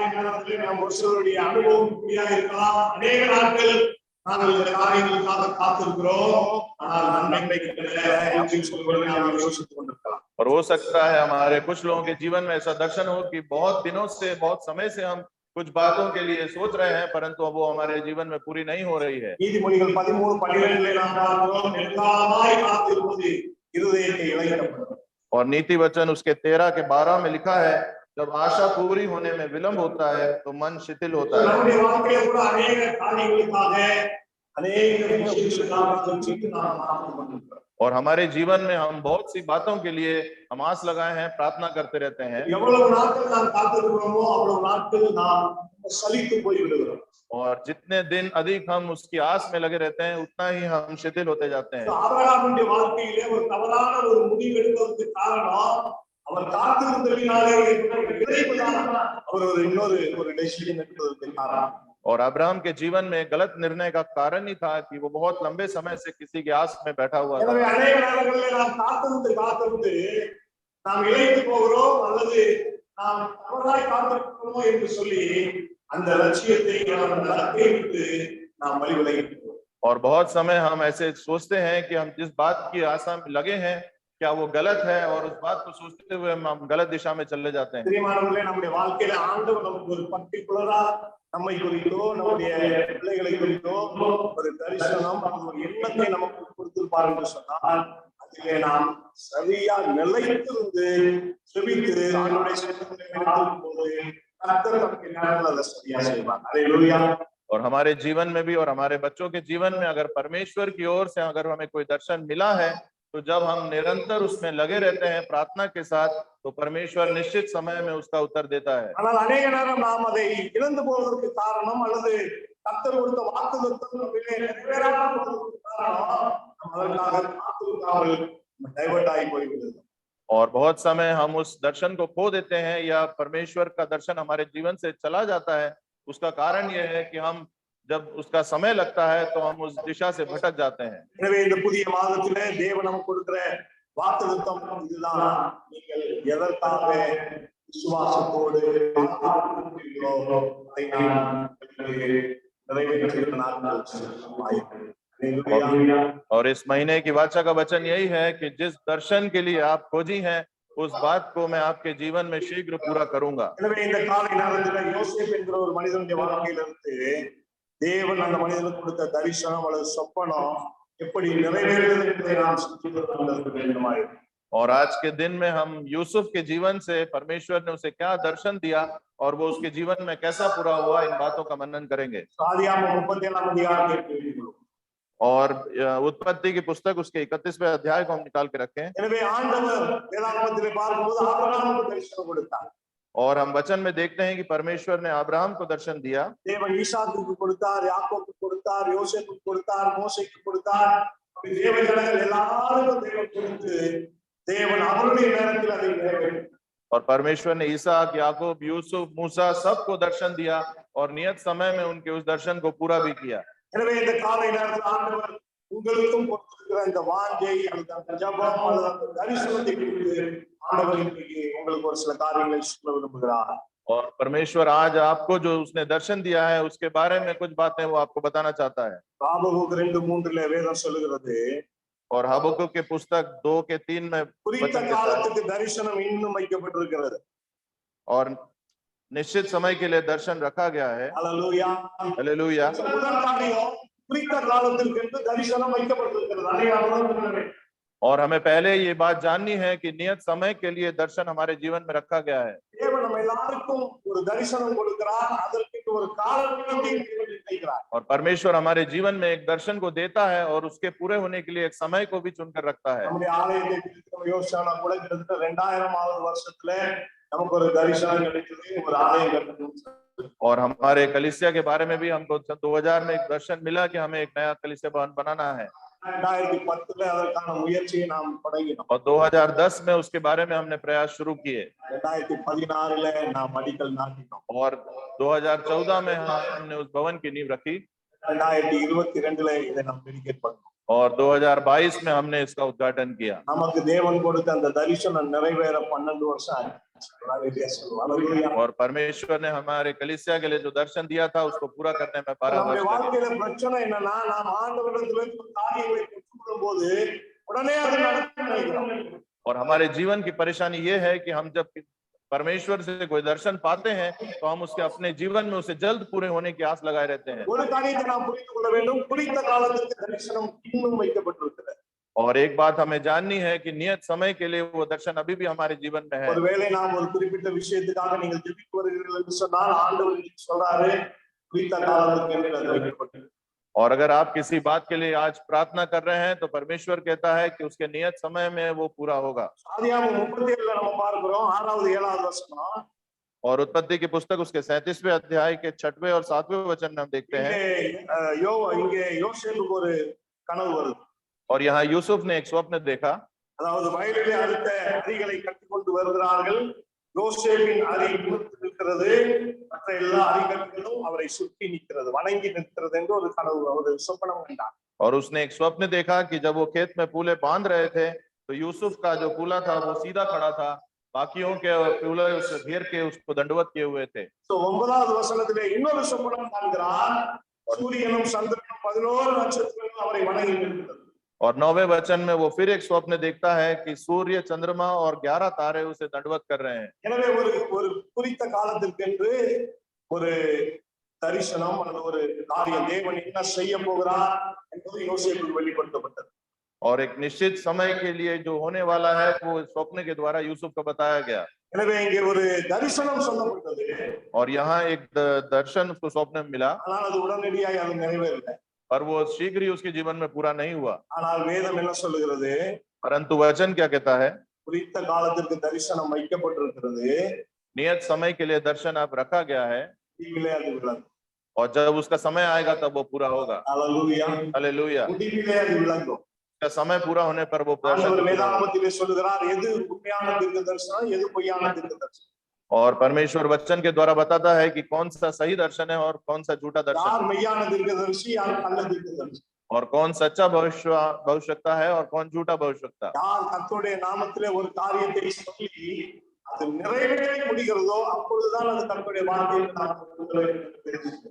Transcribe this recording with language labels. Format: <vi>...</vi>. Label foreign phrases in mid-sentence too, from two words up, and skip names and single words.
<hi>और हो सकता है हमारे कुछ लोगों के जीवन में ऐसा दर्शन हो कि बहुत दिनों से, बहुत समय से हम कुछ बातों के लिए सोच रहे हैं परंतु अब वो हमारे जीवन में पूरी नहीं हो रही है।</hi> <ta>நீதிமொழிகள் 13:12 நாம் பார்க்கிறோம், எல்லாமாய் காத்திருப்பது இருதயத்தை இளைக்கப்படும்।</ta> <hi>और नीति वचन उसके 13 के 12 में लिखा है जब आशा पूरी होने में विलंब होता है तो मन शिथिल होता है।</hi> <ta>நம்முடைய வாழ்க்கையில கூட अनेक காரியங்களுக்காக अनेक விஷயங்களுக்காக சிந்தித்து நாம் காத்திருக்கிறோம்।</ta> <hi>और हमारे जीवन में हम बहुत सी बातों के लिए हम आस लगाए हैं, प्रार्थना करते रहते हैं।</hi> <ta>எவ்வளவு நாட்கள் நாம் காத்திருக்கிறோமோ அவ்வளவு நாட்கள் நாம் சலித்து போய் விடுகிறோம்।</ta> <hi>और जितने दिन अधिक हम उसकी आस में लगे रहते हैं उतना ही हम शिथिल होते जाते हैं।</hi> <ta>ஆபிரகாமுடைய வாழ்க்கையிலே ஒரு தவறான ஒரு முடிவு எடுத்ததற்கு காரணம் அவர் காத்திருந்ததினாலே அவர் இன்னொரு டெசிஷன் எடுத்ததற்கு காரணம்।</ta> <hi>और अब्राहम के जीवन में गलत निर्णय का कारण ही था कि वो बहुत लंबे समय से किसी के आस में बैठा हुआ था।</hi> <ta>எனவே अनेक நேரங்களிலே நாம் காத்திருந்து நாம் இளைத்து போகிறோம் அல்லது நாம் தவறாய் காத்திருக்கிறோமோ என்று சொல்லி அந்த லட்சியத்தை நாம் விட்டு நாம் வழி விலகிட்டோம்।</ta> <hi>और बहुत समय हम ऐसे सोचते हैं कि हम जिस बात की आशा में लगे हैं क्या वो गलत है, और उस बात को सोचते हुए हम गलत दिशा में चले जाते हैं।</hi> <ta>பிரியமானவர்களே, நம்முடைய வாழ்க்கையில ஆண்டவர் நமக்கு ஒரு பர்டிகுலரா நம்மை குறித்தோ நம்முடைய பிள்ளைகளை குறித்தோ ஒரு தரிசனம் ஒரு எண்ணத்தை நமக்கு கொடுத்திருப்பார் என்று சொன்னால் அதிலே நாம் சரியா நிலைத்திருந்து செபித்து ஆண்டவருடைய சித்தத்தை நிறைவேற்றும் போது கர்த்தர் நமக்கு நேரத்தில் அதை சரியா செய்வார். அல்லேலூயா.</ta> <hi>और हमारे जीवन में भी और हमारे बच्चों के जीवन में अगर परमेश्वर की ओर से अगर हमें कोई दर्शन मिला है, तो जब हम निरंतर उसमें लगे रहते हैं प्रार्थना के साथ, तो परमेश्वर निश्चित समय में उसका उत्तर देता है।</hi> <ta>ஆனால் அநேக நேரம் நாம் அதை இழந்து போவதற்கு காரணம் அல்லது கர்த்தர் கொடுத்த வாக்குத்தத்தம் நம்மிலே நிறைவேறாமல் போவதற்கு காரணம் நாம் அதற்காக காத்திருக்காமல் டைவர்ட் ஆகி போய்விடுகிறது.</ta> <hi>और बहुत समय हम उस दर्शन को खो देते हैं या परमेश्वर का दर्शन हमारे जीवन से चला जाता है। उसका कारण यह है कि हम जब उसका समय लगता है तो हम उस दिशा से भटक जाते हैं।</hi> <ta>எனவே இந்த புதிய மாதத்திலே தேவன் நமக்கு கொடுக்கிற வாக்குத்தத்தம் இதுதான். நீங்கள் எதற்காக விசுவாசத்தோடு காத்திருக்கிறீர்களோ அதை நான் நிறைவேற்றுகிற நாட்கள் ஆயிற்று. அல்லேலூயா.</ta> <hi>और इस महीने की वाचा का वचन यही है कि जिस दर्शन के लिए आप खोजी हैं उस बात को मैं आपके जीवन में शीघ्र पूरा करूंगा।</hi> <ta>எனவே இந்த காலை நேரத்தில் யோசேப் என்கிற ஒரு மனிதனுடைய வாழ்க்கையிலிருந்து தேவன் அந்த மனிதனுக்கு கொடுத்த தரிசனம் அல்லது சொப்பனம் எப்படி நிறைவேறுகிறது என்பதை நாம் சிந்திக்க வேண்டுமாயிருக்கிறது.</ta> <hi>और आज के दिन में हम यूसुफ के जीवन से परमेश्वर ने उसे क्या दर्शन दिया और वो उसके जीवन में कैसा पूरा हुआ, इन बातों का मनन करेंगे।</hi> <ta>ஆதியாகமம் 37 அதிகாரத்தை எடுத்துக்கொள்வோம்.</ta> <hi>और उत्पत्ति की पुस्तक उसके 31वें अध्याय को हम निकाल के रखें।</hi> <ta>எனவே ஆண்டவர் வேதாகமத்திலே பார்க்கும்போது ஆபிரகாமுக்கு தரிசனம் கொடுத்தார்.</ta> <hi>और हम वचन में देखते हैं कि परमेश्वर ने अब्राहम को दर्शन दिया।</hi> <ta>தேவன் ஈசாக்குக்கு கொடுத்தார், யாக்கோபுக்கு கொடுத்தார், யோசேப்புக்கு கொடுத்தார், மோசேக்கு கொடுத்தார். அப்படி தேவ ஜனங்கள் எல்லாருக்கும் தேவன் கொடுத்து தேவன் அவருடைய நேரத்தில் அதை நிறைவேற்றினார்.</ta> <hi>और परमेश्वर ने इसहाक, याकूब, यूसुफ, मूसा सबको दर्शन दिया और नियत समय में उनके उस दर्शन को पूरा भी किया।</hi> <ta>எனவே இந்த காலை நேரத்தில் ஆண்டவர் உங்களுக்கும் கொடுத்திருக்கிற இந்த வாஞ்சை அந்த ஜபம் அல்லது அந்த தரிசனத்தை குறித்து ஆண்டவர் இன்றைக்கு உங்களுக்கு ஒரு சில காரியங்களை சொல்ல விரும்புகிறார்.</ta> <hi>और परमेश्वर आज आपको जो उसने दर्शन दिया है उसके बारे में कुछ बातें वो आपको बताना चाहता है।</hi> <ta>ஆபகுக் 2:3 வேதம் சொல்லுகிறது,</ta> <hi>और हबक्कुक के पुस्तक 2 के 3 में</hi> <ta>குறித்த</ta> <hi>वचन कहता है,</hi> <ta>காலத்துக்கு தரிசனம் இன்னும் வைக்கப்பட்டிருக்கிறது.</ta> <hi>और निश्चित समय के लिए दर्शन रखा गया है।</hi> <ta>அல்லேலூயா.</ta> <hi>हालेलुया।</hi> <ta>முதல் காரியம் குறித்த காலத்திற்கு என்று தரிசனம் வைக்கப்பட்டிருக்கிறது. அதை நாம் உணர வேண்டும்.</ta> <hi>और हमें पहले ये बात जाननी है कि नियत समय के लिए दर्शन हमारे जीवन में रखा गया है।</hi> <ta>தேவன் நம்ம எல்லாருக்கும் ஒரு தரிசனம் கொடுக்கிறார், அதற்கு ஒரு காலத்தை நிர்ணயிக்கிறார்.</ta> <hi>और परमेश्वर हमारे जीवन में एक दर्शन को देता है और उसके पूरे होने के लिए एक समय को भी चुनकर रखता है।</hi> <ta>நம்முடைய ஆலயத்தை குறித்து யோசிச்சா கூட கிட்டத்தட்ட 2000வது வருஷத்துல நமக்கு ஒரு தரிசனம் கிடைச்சது, ஒரு ஆலயம் கட்டணும்.</ta> <hi>और हमारे कलीसिया के बारे में भी हमको 2000 में एक दर्शन मिला कि हमें एक नया कलीसिया भवन बनाना है।</hi> <ta>2010 அதற்கான முயற்சியை நாம் தொடங்கினோம்.</ta> <hi>और 2010 में उसके बारे में हमने प्रयास शुरू किए।</hi> <ta>2016 நாம் அடிக்கல் நாட்டினோம்.</ta> <hi>और 2014 में हमने उस भवन की नींव रखी।</hi> <ta>2022 இதை நாம் டெடிகேட் பண்ணோம்.</ta> <hi>और 2022 में हमने इसका उद्घाटन किया।</hi> <ta>நமக்கு தேவன் கொடுத்த அந்த தரிசனம் நிறைவேற 12 வருஷம் ஆச்சு.</ta> <hi>और परमेश्वर ने हमारे कलीसिया के लिए जो दर्शन दिया था उसको पूरा करने में 12</hi> <ta>நம்முடைய</ta> <hi>वर्ष लगे।</hi> <ta>வாழ்க்கையில பிரச்சனை என்னன்னா, நாம் ஆண்டவரிடத்திலிருந்து காரியங்களை பெற்றுக்கொள்ளும் போது உடனே அது நடக்கும் நினைக்கிறோம்.</ta> <hi>और हमारे जीवन की परेशानी ये है कि हम जब परमेश्वर से कोई दर्शन पाते हैं तो हम उसके अपने जीवन में उसे जल्द पूरे होने की आस लगाए रहते हैं।</hi> <ta>ஒரு காரியத்தை நாம் புரிந்து கொள்ள வேண்டும், குறித்த காலத்துக்கு தரிசனம் இன்னும் வைக்கப்பட்டிருக்கிறது.</ta> <hi>और एक बात हमें जाननी है कि नियत समय के लिए वो दर्शन अभी भी हमारे जीवन में है।</hi> <ta>ஒருவேளை நாம் ஒரு குறிப்பிட்ட விஷயத்துக்காக நீங்கள் ஜெபித்து வருகிறீர்கள் என்று சொன்னால் ஆண்டவர் சொல்றாரு, குறித்த காலத்துக்கு என்று அது வைக்கப்பட்டிருக்கிறது.</ta> <hi>और अगर आप किसी बात के लिए आज प्रार्थना कर रहे हैं तो परमेश्वर कहता है कि उसके नियत समय में वो पूरा होगा।</hi> <ta>ஆதியாகமம் 37 நம்ம பார்க்கிறோம், 6வது 7வது வசனம்.</ta> <hi>और उत्पत्ति की पुस्तक उसके 37वें अध्याय के 6वें और 7वें वचन में हम देखते हैं।</hi> <ta>இங்கே யோசேப்புக்கு ஒரு கனவு வருது.</ta> <hi>और यहाँ यूसुफ ने एक स्वप्न देखा।</hi> <ta>அதாவது வயலிலே அறுத்த அரிகளை கட்டிக்கொண்டு வருகிறார்கள். யோசேப்பின் அரி நிற்கிறது, மற்ற எல்லா அரிகளும் அவரை சுற்றி நிற்கிறது, வணங்கி நிற்கிறது என்று ஒரு கனவு, ஒரு சொப்பனம் கண்டார்.</ta> <hi>और उसने एक स्वप्न देखा कि जब वो खेत में पूले बांध रहे थे तो यूसुफ का जो पूला था वो सीधा खड़ा था, बाकियों के पूले उसे घेर के उसको दंडवत किए हुए थे।</hi> <ta>9வது வசனத்திலே இன்னொரு சொப்பனம் காண்கிறார். சூரியனும் சந்திரனும் 11 நட்சத்திரங்கள் அவரை வணங்கி நிற்கிறது.</ta> <hi>और 9वें वचन में वो फिर एक स्वप्न देखता है कि सूर्य, चंद्रमा और 11 तारे उसे दंडवत कर रहे हैं।</hi> <ta>எனவே ஒரு குறித்த காலத்திற்கென்று ஒரு தரிசனம் அல்லது ஒரு காரியம் தேவன் என்ன செய்ய போகிறார் என்பது யோசேப்புக்கு வெளிப்படுத்தப்பட்டது.</ta> <hi>और एक निश्चित समय के लिए जो होने वाला है वो स्वप्न के द्वारा यूसुफ को बताया गया।</hi> <ta>எனவே இங்கே ஒரு தரிசனம் சொல்லப்பட்டது.</ta> <hi>और यहाँ एक दर्शन उसको स्वप्न में मिला,</hi> <ta>ஆனால் அது உடனடியாக அது நிறைவேறல.</ta> <hi>पर वो शीघ्र ही उसके जीवन में पूरा नहीं हुआ।</hi> <ta>ஆனால் வேதம் என்ன சொல்லுகிறது?</ta> <hi>परंतु वचन क्या कहता है?</hi> <ta>குறித்த காலத்திற்கு தரிசனம் வைக்கப்பட்டிருக்கிறது.</ta> <hi>नियत समय के लिए दर्शन आप रखा गया है,</hi> <ta>முடிவிலே அது விளங்கும்.</ta> <hi>और जब उसका समय आएगा तब वो पूरा होगा।</hi> <ta>அல்லேலூயா.</ta> <hi>हालेलुया।</hi> <ta>முடிவிலே அது விளங்கும்.</ta> <hi>उसका समय पूरा होने पर वो</hi> <ta>ஆண்டவர்</ta> <hi>दर्शन।</hi> <ta>வேதாகமத்திலே சொல்லுகிறார் எது உண்மையான தீர்க்கதரிசனம் எது பொய்யான தீர்க்கதரிசனம்.</ta> <hi>और परमेश्वर वचन के द्वारा बताता है कि कौन सा सही दर्शन है और कौन सा झूठा दर्शन,</hi> <ta>யார் மெய்யான தீர்க்கதரிசி யார் கள்ள தீர்க்கதரிசி,</ta> <hi>और कौन सच्चा भविष्यवक्ता है और कौन झूठा भविष्यवक्ता।</hi> <ta>யார் கர்த்தருடைய நாமத்திலே ஒரு காரியத்தை சொல்லி அது நிறைவேறி முடிகிறதோ அப்பொழுதுதான் அது கர்த்தருடைய வார்த்தை என்று நாம் தெரிஞ்சுக்கிறோம்.</ta>